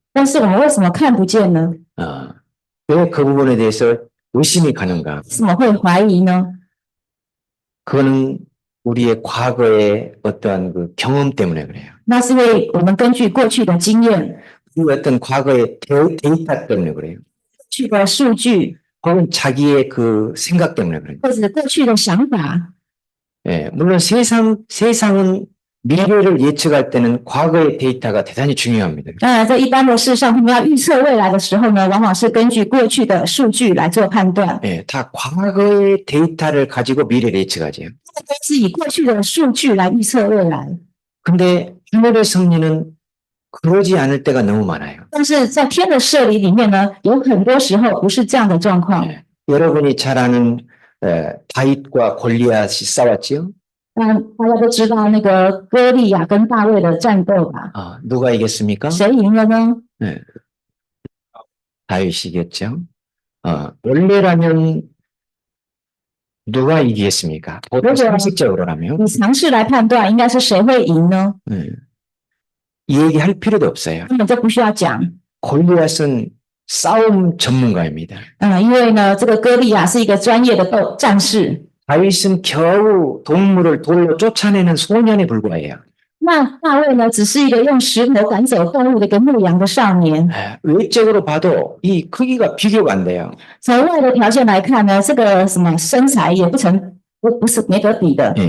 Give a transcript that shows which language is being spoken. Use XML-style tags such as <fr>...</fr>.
<zh>但是我们为什么看不见呢？</zh> <ko>왜 그 부분에 대해서 의심이 가는가?</ko> <zh>为什么会怀疑呢？</zh> <ko>그거는 우리의 과거의 어떠한 그 경험 때문에 그래요.</ko> <zh>那是因为我们根据过去的经验、</zh> <ko>그 어떤 과거의 데이터 때문에 그래요.</ko> <zh>过去的数据，</zh> <ko>혹은 자기의 그 생각 때문에 그래요.</ko> <zh>或者过去的想法。</zh> <ko>예, 물론 세상은 미래를 예측할 때는 과거의 데이터가 대단히 중요합니다.</ko> <zh>当然，在一般的事上，他们要预测未来的时候呢，往往是根据过去的数据来做判断。</zh> <ko>예, 다 과거의 데이터를 가지고 미래를 예측하죠.</ko> <zh>都是以过去的数据来预测未来。</zh> <ko>근데 하늘의 섭리는 그러지 않을 때가 너무 많아요.</ko> <zh>但是在天的设理里面呢，有很多时候不是这样的状况。</zh> <ko>예, 여러분이 잘 아는 다윗과 골리앗이 싸웠죠?</ko> <zh>大家都知道那个歌利亚跟大卫的战斗吧？</zh> <ko>누가 이겼습니까?</ko> <zh>谁赢了呢？</zh> <ko>네. 다윗이 이겼죠. 원래라면 누가 이기겠습니까? 보통 상식적으로라면</ko> <zh>以常识来判断，应该是谁会赢呢？</zh> <ko>이 얘기 할 필요도 없어요.</ko> <zh>根本就不需要讲。</zh> <ko>골리앗은 싸움 전문가입니다.</ko> <zh>因为呢，这个歌利亚是一个专业的战士。</zh> <ko>다윗은 겨우 동물을 돌로 쫓아내는 소년에 불과해요.</ko> <zh>那大卫呢，只是一个用石头赶走动物的一个牧羊的少年。</zh> <ko>외적으로 봐도 이 크기가 비교가 안 돼요.</ko> <zh>从外的条件来看呢，这个什么身材也不是没得比的。</zh>